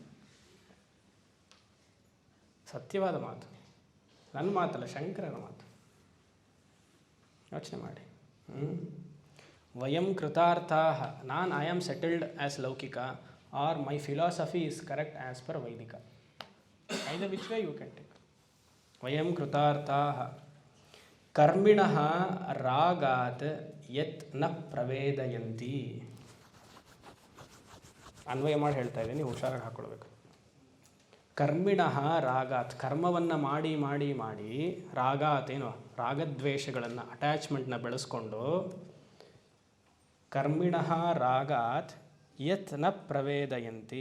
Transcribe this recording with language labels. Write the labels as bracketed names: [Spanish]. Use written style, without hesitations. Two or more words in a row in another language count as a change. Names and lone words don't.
[Kannada] ಸತ್ಯವಾದ ಮಾತು, ನನ್ನ ಮಾತಲ್ಲ, ಶಂಕರನ ಮಾತು. ಯೋಚನೆ ಮಾಡಿ. [Sanskrit] ವಯಂ ಕೃತಾರ್ಥಾ. [English] I am settled as ಲೌಕಿಕ, or my philosophy is correct as per ವೈದಿಕ. either which way you can take. [Sanskrit] ವಯಂ ಕೃತಾರ್ಥಾ ಕರ್ಮಿಣಃ ರಾಗಾತ್ ಯತ್ ನ ಪ್ರವೇದಯಂತಿ. [Kannada] ಅನ್ವಯ ಮಾಡಿ ಹೇಳ್ತಾ ಇದ್ದೀನಿ, ನೀವು ಹುಷಾರಾಗಿ ಹಾಕ್ಕೊಳ್ಬೇಕು. [Sanskrit] ಕರ್ಮಿಣಃ ರಾಗಾತ್, [Kannada] ಕರ್ಮವನ್ನು ಮಾಡಿ ಮಾಡಿ ಮಾಡಿ, ರಾಗಾತ್ ಏನು ರಾಗದ್ವೇಷಗಳನ್ನು, ಅಟ್ಯಾಚ್ಮೆಂಟ್ನ ಬೆಳೆಸ್ಕೊಂಡು, [Sanskrit] ಕರ್ಮಿಣಃ ರಾಗಾತ್ ಯತ್ ನ ಪ್ರವೇದಯಂತಿ.